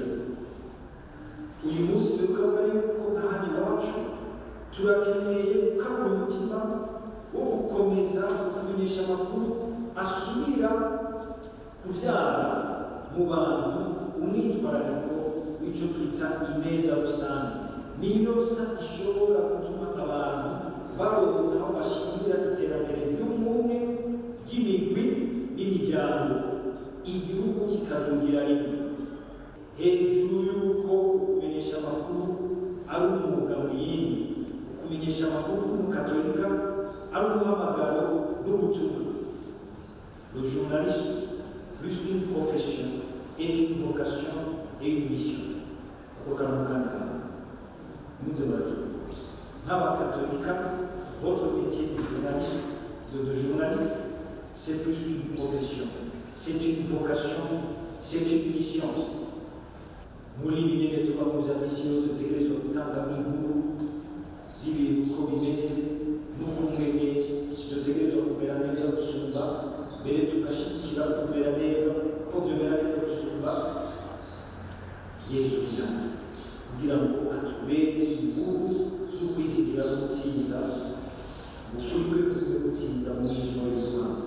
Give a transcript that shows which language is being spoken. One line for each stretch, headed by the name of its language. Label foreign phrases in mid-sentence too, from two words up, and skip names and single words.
Rundi: Uyu munsi tukabona yuko ahandi iwacu turakeneye gukabura umutima wo gukomeza kumenyesha amakuru asubira kuvyara mu bantu umwitwarariko w'ico twita ineza rusange, niyo sa ishobora gutuma abantu baronka aho bashingira iterambere ry'umwe ry'imigwi n'imiryango, igihugu kikadugira rimwe. Hejuru y'uko kumenyesha amakuru ari umwuga mu yindi, kumenyesha amakuru k'umukatolika ari umuhamagaro n'ubutumwa.
French: Le journalisme, plus qu'une profession, est une vocation et une mission. Votre métier de journaliste, c'est plus qu'une profession, c'est une vocation, c'est une mission.
Rundi: Muri bigene tuba mu bya misi yose dutegerezwa gutanga inkuru z'ibintu uko bimeze n'ubumenyi dutegerezwa kumera neza gusumba, mbere tugashikira kumera neza ko byomera neza gusumba Yesu kugira ngo atubere ingufu z'ukwizigira no gutsinda ukuri kwe gutsinda mu mwijima w'urubanza.